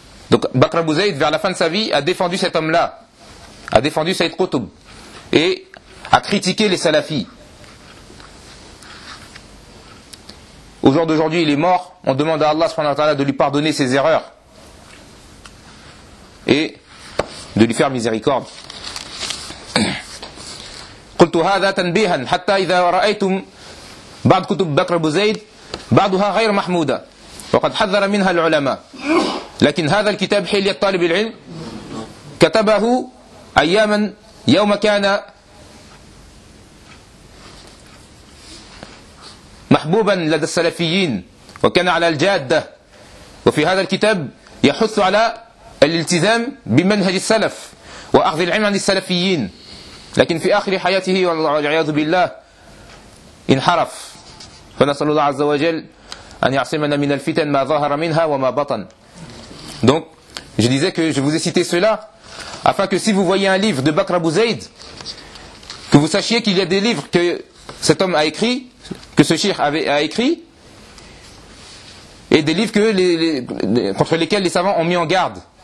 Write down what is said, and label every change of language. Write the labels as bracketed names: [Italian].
[French] Donc Bakr Abou Zayd, vers la fin de sa vie, a défendu cet homme-là, a défendu Sayyid Qutb, et a critiqué les salafis. Au jour d'aujourd'hui, il est mort. On demande à Allah subhanahu wa ta'ala de lui pardonner ses erreurs et de lui faire miséricorde. [Arabic] قلت هذا تنبيها حتى إذا رأيتم بعض كتب بكر أبو زيد بعضها غير محمودة وقد حذر منها العلماء لكن هذا الكتاب حلية طالب العلم كتبه أياما يوم كان محبوبا لدى السلفيين وكان على الجادة وفي هذا الكتاب يحث على الالتزام بمنهج السلف وأخذ العلم عن السلفيين لكن في آخر حياته والعياذ بالله انحرف فنسأل الله عز وجل أن يعصمنا من الفتن ما ظهر منها وما بطن. [French] Donc je disais que je vous ai cité cela afin que si vous voyez un livre de Bakr Abou Zayd, que vous sachiez qu'il y a des livres que cet homme a écrit, que ce cheikh a écrit, et des livres que contre lesquels les savants ont mis en garde.